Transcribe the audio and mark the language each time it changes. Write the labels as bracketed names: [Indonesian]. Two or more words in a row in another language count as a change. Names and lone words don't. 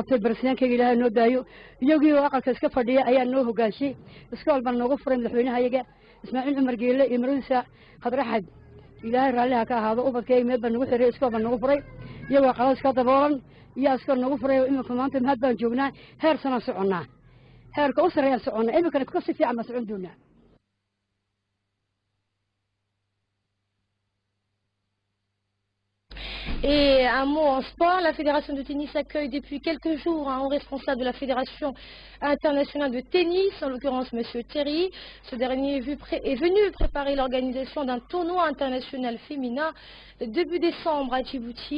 [Somali] qabtay barsiyankayga ilaahay noo daayo iyagii oo aqalka iska fadhiya ayaa noo hogaanshay iskool baan noogu furay madaxweynaha iyaga Ismaaciil Cumar Geelle iyo Marisa Khadraxad ilaahay raalliha ka ahaado ubadkeega meel baan nagu xiray iskool baan nagu furay iyagoo qalaas ka daboolan iyo iskool nagu furay imika maanta mahad baan joognaa heer sanad soconnaa heerka u sareeyaan soconnaa imika ka si fiican ma socon doonaa. [French] Et un mot en sport, la Fédération de tennis accueille depuis quelques jours un haut responsable de la Fédération internationale de tennis, en l'occurrence M. Terry. Ce dernier est venu préparer l'organisation d'un tournoi international féminin début décembre à Djibouti.